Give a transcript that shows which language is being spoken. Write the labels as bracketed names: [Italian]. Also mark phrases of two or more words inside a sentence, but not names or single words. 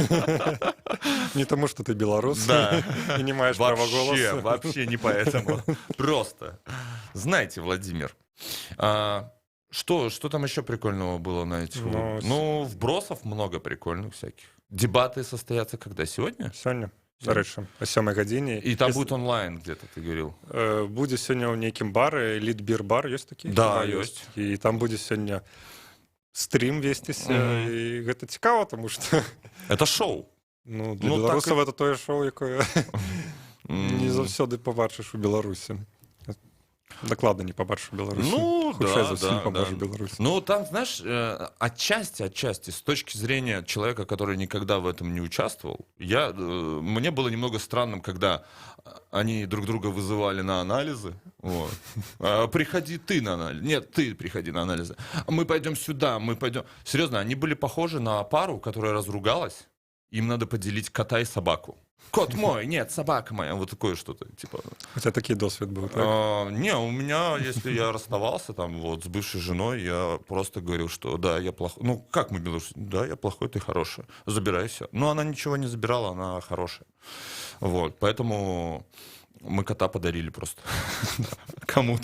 [Russian] Не тому, что ты белорус Да. и не маешь права голоса. Вообще не поэтому. Просто. Знаете, Владимир, что там еще прикольного было на этих? Ну, вбросов много прикольных всяких. Дебаты состоятся когда? Сегодня? [Belarusian] Сёння, дарэчы, о 7 гадзіне. [Russian] И там будет онлайн где-то, ты говорил. [Belarusian] Будзе сёння ў нейкім бары, эліт-бір-бар, ёсць такі? Да, ёсць. І там будзе сёння стрим весціся, і гэта цікава, тому што [Russian] Это шоу. [Belarusian] ну, для Ну, беларусаў так это тое шоу, якое не заўсёды побачыш у Беларусі. Дакладна не побачыш у Беларусі. Ну, Хутчэй да, за ўсім да, побачыш да. у Беларусі. Ну, там, [Russian] знаешь, отчасти, с точки зрения человека, который никогда в этом не участвовал, мне было немного странным, когда они друг друга вызывали на анализы. Вот. Приходи ты на анализы. Нет, ты приходи на анализы. Мы пойдем сюда, мы пойдем... Серьезно, они были похожи на пару, которая разругалась. Им надо поделить кота и собаку. Кот мой, нет, собака моя. Вот такое что-то, типа... У тебя [Ukrainian] такий досвід був, так? [Russian] Не, у меня, если я расставался там вот с бывшей женой, я просто говорил, что да, я плохой. Ну, как мы белорусы? Да, я плохой, ты хороший. Забирайся. Но она ничего не забирала, она хорошая. Вот, поэтому мы кота подарили просто кому-то.